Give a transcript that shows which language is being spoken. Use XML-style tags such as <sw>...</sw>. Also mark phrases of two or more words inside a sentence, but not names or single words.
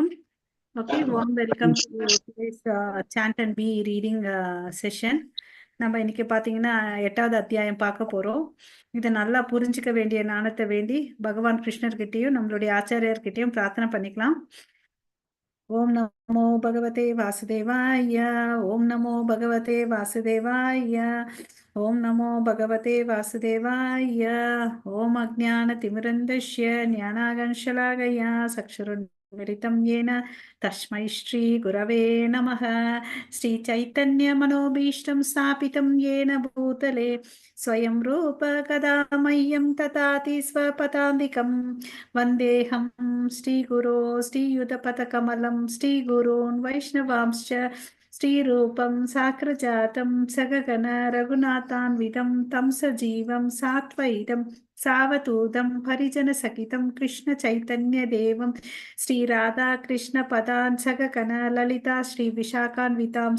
<en>Okay, warm welcome to today's chant and be reading session.</en> <ta>நம்ம இன்னைக்கு பாத்தீங்கன்னா 8வது அத்தியாயம் பார்க்க போறோம். இதை நல்லா புரிஞ்சுக்க வேண்டிய ஞானத்தை வேண்டி பகவான் கிருஷ்ணர்கிட்டயும் நம்மளுடைய ஆச்சாரியர்கிட்டயும் பிரார்த்தனை பண்ணிக்கலாம்.</ta> <sa>ஓம் நமோ பகவதே வாசுதேவாய. ஓம் நமோ பகவதே வாசுதேவாய. ஓம் நமோ பகவதே வாசுதேவாய. ஓம் அஜ்ஞான திமிரந்தஸ்ய ஞானாகன்ஷலாகயா சக்ஷுருன்மிலிதம் येन तस्मै श्री गुरवे नमः. श्री चैतन्य मनोभीष्टं स्थापितं येन भूतले स्वयं रूप कदा मह्यं ददाति स्वपदान्तिकं. वन्देऽहं श्रीगुरो श्रीयुतपथकमलं श्रीगुरून् वैष्णवांश्च श्रीरूपं साग्रजातं सगगण रघुनाथान्वितं तं सजीवं सात्वैतं सावधूतं परिजनसहितं कृष्ण चैतन्य देवं श्री राधा कृष्ण पदान् सगगण ललिता श्री विशाखान्वितांस.</sa>